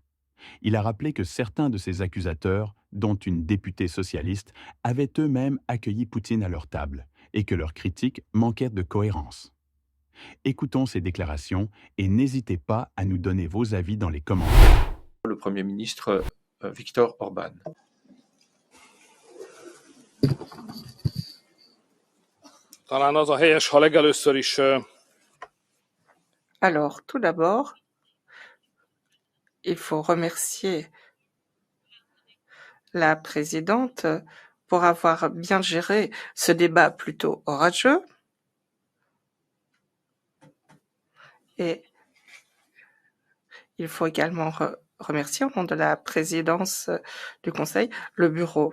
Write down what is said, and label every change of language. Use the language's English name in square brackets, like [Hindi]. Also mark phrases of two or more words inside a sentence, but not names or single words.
[French] Il a rappelé que certains de ses accusateurs, dont une députée socialiste, avaient eux-mêmes accueilli Poutine à leur table et que leurs critiques manquaient de cohérence. Écoutons ces déclarations et n'hésitez pas à nous donner vos avis dans les commentaires. Le Premier ministre Viktor Orban. [Hungarian] Talán az a helyes, ha legelőször is [French] Alors, tout d'abord, il faut remercier la présidente pour avoir bien géré ce débat plutôt orageux. Et il faut également remercier au nom de la présidence du Conseil le bureau.